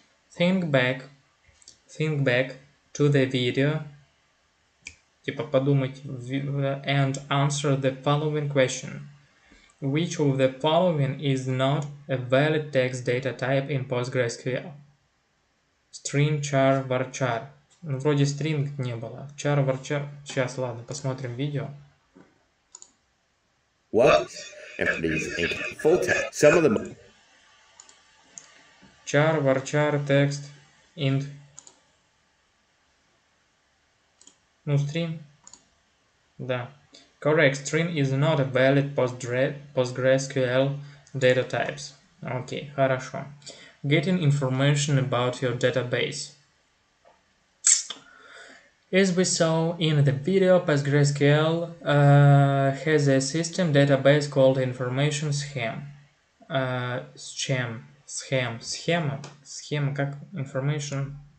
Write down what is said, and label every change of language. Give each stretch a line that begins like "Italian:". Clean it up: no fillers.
English: Think back to the video,
Russian: типа подумать,
English: and answer the following question. Which of the following is not a valid text data type in PostgreSQL? String, char, varchar.
Russian: Ну, вроде string не было.
English: Char, varchar.
Russian: Сейчас, ладно, посмотрим видео.
English: What? And for these full text, some of them... Char, varchar, text, int.
Russian: Ну, string. Да.
English: Correct. String is not a valid PostgreSQL data types.
Russian: Окей, хорошо.
English: Getting information about your database. As we saw in the video, PostgreSQL has a system database called information scheme.
Russian: Схема как information.